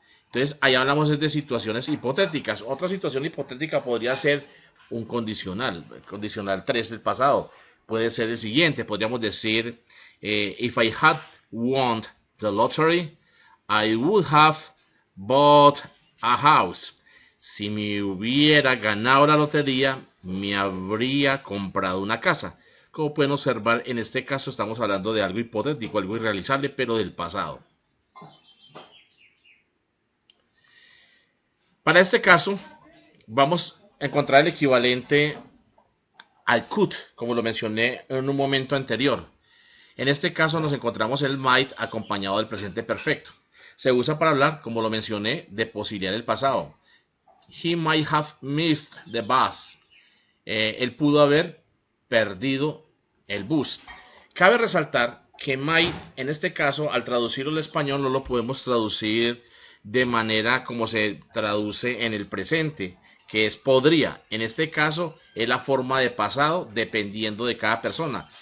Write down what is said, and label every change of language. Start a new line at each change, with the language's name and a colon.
Spanish: Entonces, ahí hablamos de situaciones hipotéticas. Otra situación hipotética podría ser un condicional, el condicional 3 del pasado. Puede ser el siguiente, podríamos decir,
English: if I had won the lottery, I would have bought a house.
Spanish: Si me hubiera ganado la lotería, me habría comprado una casa. Como pueden observar, en este caso estamos hablando de algo hipotético, algo irrealizable, pero del pasado. Para este caso, vamos a encontrar el equivalente al could, como lo mencioné en un momento anterior. En este caso nos encontramos el might acompañado del presente perfecto. Se usa para hablar, como lo mencioné, de posibilidad del pasado.
English: He might have missed the bus.
Spanish: Él pudo haber perdido el bus. Cabe resaltar que might, en este caso, al traducirlo al español, no lo podemos traducir de manera como se traduce en el presente, que es podría. En este caso es la forma de pasado dependiendo de cada persona.